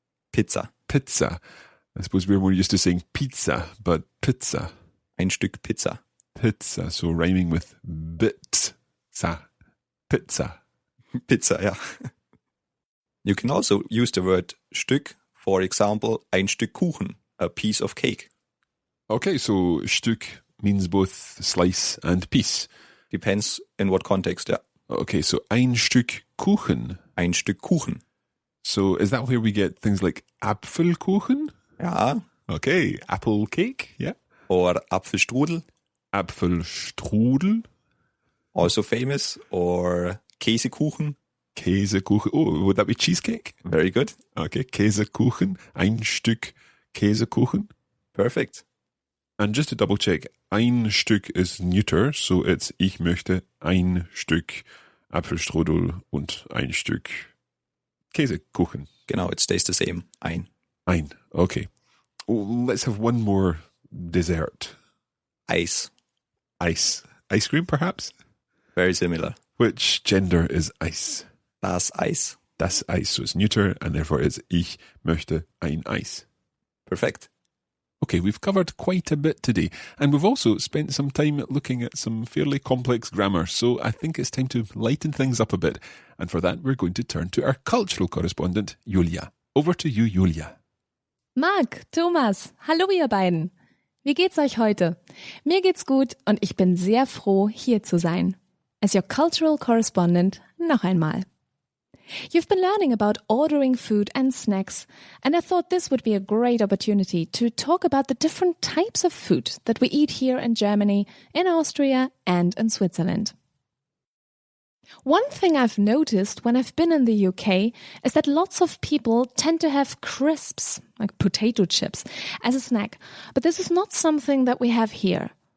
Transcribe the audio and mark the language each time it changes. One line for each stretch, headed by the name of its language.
German: Pizza. Pizza.
English: I suppose we're more used to saying pizza, but pizza.
German: Ein Stück Pizza.
English: Pizza. So rhyming with bit-sa. Pizza. Pizza, yeah. You can also use the word Stück.
German: For example, ein Stück Kuchen.
English: A piece of cake. Okay, so Stück means both slice and piece. Depends in what context, yeah.
German: Okay, so ein Stück Kuchen. Ein Stück Kuchen.
English: So is that where we get things like Apfelkuchen?
German: Ja.
English: Okay, apple cake, yeah.
German: Or Apfelstrudel. Apfelstrudel.
English: Also famous. Or Käsekuchen.
German: Käsekuchen.
English: Oh, would that be cheesecake? Very good.
German: Okay, Käsekuchen. Ein Stück Käsekuchen.
English: Perfect. And just to double check, ein Stück is neuter, so it's
German: ich möchte ein Stück Apfelstrudel und ein Stück Käsekuchen.
English: Genau, it stays the same. Ein. Ein, okay. Oh, let's have one more dessert.
German: Eis.
English: Ice. Ice cream, perhaps? Very similar. Which gender is Eis?
German: Das Eis.
English: Das Eis, so it's neuter, and therefore it's
German: ich möchte ein Eis.
English: Perfect. Okay, we've covered quite a bit today, and we've also spent some time looking at some fairly complex grammar, so I think it's time to lighten things up a bit. And for that, we're going to turn to our cultural correspondent, Julia. Over to you, Julia.
German: Marc, Thomas, hallo ihr beiden. Wie geht's euch heute? Mir geht's gut und ich bin sehr froh, hier zu sein.
English: As your cultural correspondent,
German: noch einmal.
English: You've been learning about ordering food and snacks, and I thought this would be a great opportunity to talk about the different types of food that we eat here in Germany, in Austria, and in Switzerland. One thing I've noticed when I've been in the UK is that lots of people tend to have crisps, like potato chips, as a snack, but this is not something that we have here.